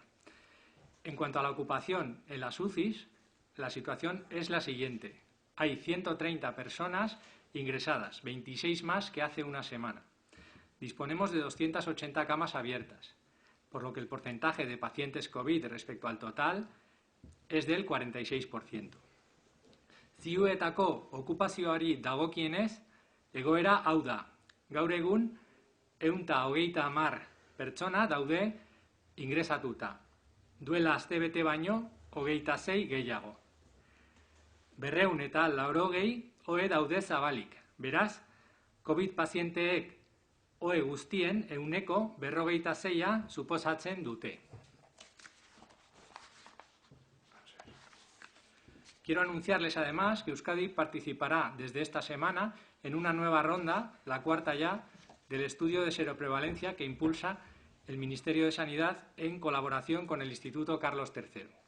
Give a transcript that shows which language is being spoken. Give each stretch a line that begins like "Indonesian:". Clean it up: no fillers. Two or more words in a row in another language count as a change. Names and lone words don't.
Spanish: En cuanto a la ocupación en las UCIs, la situación es la siguiente. Hay 130 personas ingresadas, 26 más que hace una semana. Disponemos de 280 camas abiertas, por lo que el porcentaje de pacientes COVID respecto al total es del 46%.
Basque: Ziuetako okupazioari dagokienez, egoera hau da. Gaur egun, 130 pertsona daude ingresatuta. Duela astebete baino, 26 gehiago. 280 OE daude zabalik. Beraz, COVID pazienteek OE guztien 46% suposatzen dute.
Spanish: Quiero anunciarles además que Euskadi participará desde esta semana en una nueva ronda, la cuarta ya, del estudio de seroprevalencia que impulsa el Ministerio de Sanidad en colaboración con el Instituto Carlos III.